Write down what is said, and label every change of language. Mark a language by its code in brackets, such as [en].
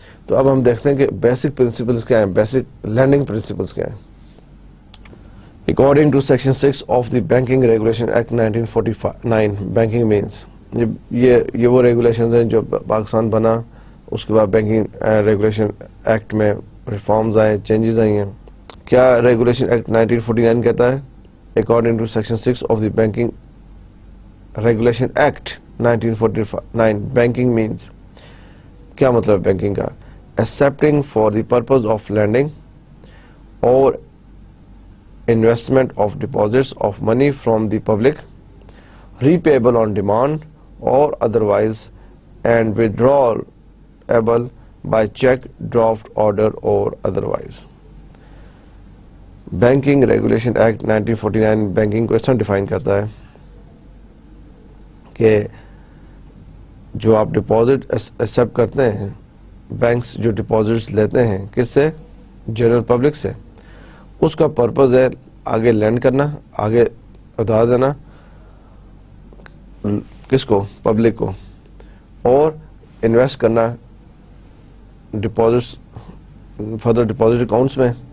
[ur] تو اب ہم دیکھتے ہیں کہ بیسک پرنسپلس کیا ہیں, بیسک لینڈنگ پرنسپلس کیا ہیں. [en] According to Section 6 of the Banking Regulation Act 1949, banking means [ur] یہ وہ ریگولیشنز ہیں جو پاکستان بنا, اس کے بعد بینکنگ ریگولیشن ایکٹ میں ریفارمز آئے, چینجز آئی ہیں. کیا ریگولیشن ایکٹ 1949 کہتا ہے؟ [en] According to Section 6 of the Banking Regulation Act 1949, banking means [ur] کیا مطلب بینکنگ کا؟ [en] Accepting for the purpose of lending or investment of deposits of money from the public, repayable on demand or otherwise, and withdrawable by check, draft order or otherwise. [ur] Banking Regulation Act 1949 banking کو اس طرح define کرتا ہے کہ جو آپ deposit accept کرتے ہیں, banks جو ڈپازٹس لیتے ہیں کس سے؟ جنرل پبلک سے, اس کا پرپز ہے آگے لینڈ کرنا, آگے ادھار دینا کس کو؟ پبلک کو, اور انویسٹ کرنا ڈپازٹس, فردر ڈپازٹ اکاؤنٹس میں.